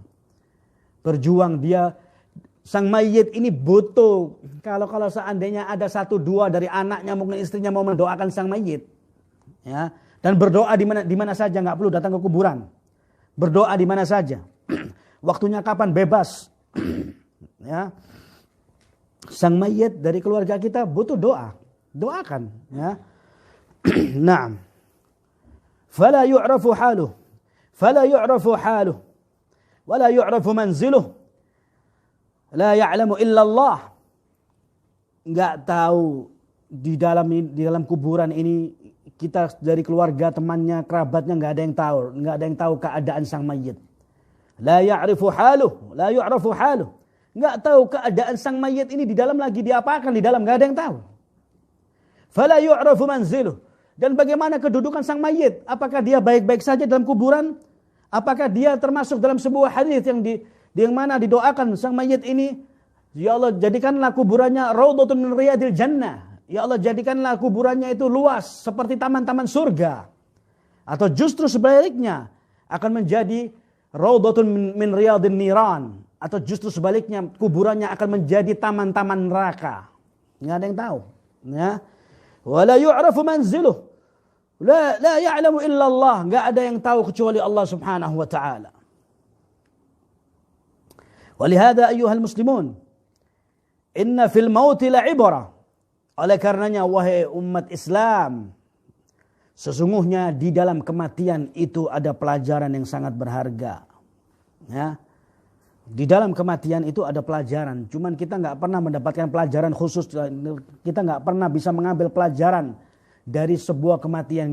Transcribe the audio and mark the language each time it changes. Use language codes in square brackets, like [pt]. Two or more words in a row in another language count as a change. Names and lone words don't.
[id] Berjuang dia, sang mayit ini butuh, kalau seandainya ada 1-2 dari anaknya mungkin istrinya mau mendoakan sang mayit. Ya, dan berdoa di mana saja, enggak perlu datang ke kuburan. Berdoa di mana saja. Waktunya kapan bebas. Ya. Sang mayit dari keluarga kita butuh doa. Doakan, ya. Naam. [ar] فلا يعرف حاله فلا يعرف حاله. ولا يعرف منزله لا يعلم إلا الله. [id] Enggak tahu di dalam kuburan ini, kita dari keluarga, temannya, kerabatnya enggak ada yang tahu keadaan sang mayit. [ar] لا يعرف حاله لا يعرف حاله. [id] Enggak tahu keadaan sang mayit ini di dalam lagi diapakan di dalam, enggak ada yang tahu. [ar] فلا يعرف منزله. [id] Dan bagaimana kedudukan sang mayit? Apakah dia baik-baik saja dalam kuburan? Apakah dia termasuk dalam sebuah hadis yang mana didoakan sang mayit ini, ya Allah jadikanlah kuburannya [ar] روضة من رياض الجنة. [id] Ya Allah jadikanlah kuburannya itu luas seperti taman-taman surga. Atau justru sebaliknya akan menjadi [ar] روضة من رياض النيران. [id] Atau justru sebaliknya kuburannya akan menjadi taman-taman neraka. Enggak ada yang tahu. [ar] Ya. ولا يعرف منزله. لا يعلم إلا الله. [id] Enggak ada yang tahu kecuali Allah [ar] سبحانه وتعالى. ولهذا أيها المسلمون إن في الموت لعبرة. [id] Oleh karenanya wahai umat Islam, sesungguhnya di dalam kematian itu ada pelajaran yang sangat berharga. Ya. Di dalam kematian itu ada pelajaran. Cuman kita nggak pernah mendapatkan pelajaran khusus. Kita nggak pernah bisa mengambil pelajaran dari sebuah kematian.